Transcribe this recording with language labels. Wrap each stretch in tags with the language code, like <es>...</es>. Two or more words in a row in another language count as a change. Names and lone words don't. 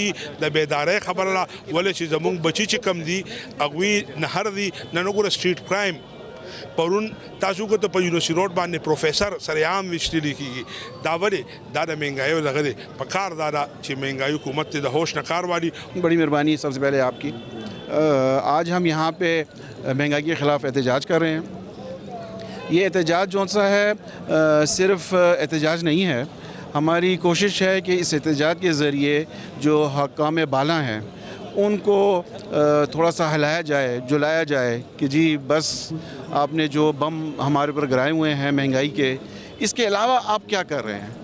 <ps>د بیدارۍ خبره ده ولې چې زمونږ بچي چې کم دي هغوی نهر دي. نن وګوره</ps> <en>street crime</en> <ps>پرون تاسو کو ته په یونیورسيټي روډ باندې پروفیسر سریعام وشتلی کیږي. دا ولې دا د مهنګایو دغه دی. پکار دا ده چې مهنګایي حکومت د هوش نه کار والی.</ps> <ur>بڑی مہربانی سب سے پہلے آپ کی. آج ہم یہاں پہ مہنگائی کے خلاف احتجاج کر رہے ہیں. یہ احتجاج جو سا ہے صرف احتجاج نہیں ہے. ہماری کوشش ہے کہ اس احتجاج کے ذریعے جو حکام بالا ہیں ان کو تھوڑا سا ہلایا جائے جلایا جائے کہ جی بس آپ نے جو بم ہمارے پر گرائے ہوئے ہیں مہنگائی کے اس کے علاوہ آپ کیا کر رہے ہیں.</ur>